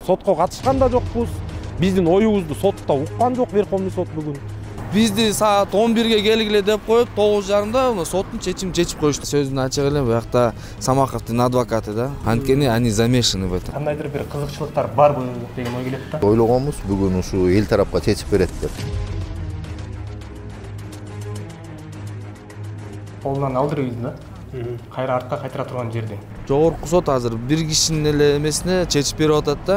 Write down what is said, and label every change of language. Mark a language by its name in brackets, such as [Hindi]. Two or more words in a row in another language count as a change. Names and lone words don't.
[Kyrgyz] сотко катышкан да жокпуз. Биздин оюбузду сотто уккан жок Верховный сот бүгүн. Бизди саат 11-ге келгиле деп коюп, 9:30-да соттун чечимин чечип коюшту. Сөздүн ачык эле буякта Самаховдун адвокаты да. [Russian] Анткени они замешаны в этом. [Kyrgyz] Кандайдыр бир кызыкчылыктар барбы деген ой келет да. Ойлогонбуз бүгүн ушу эл тарапка чечип берет деп. Колунан алдырбыз да. Кайра артка кайтара турган жерде. Жогорку сот азыр бир кишинин эле эмесине чечип берип атат да.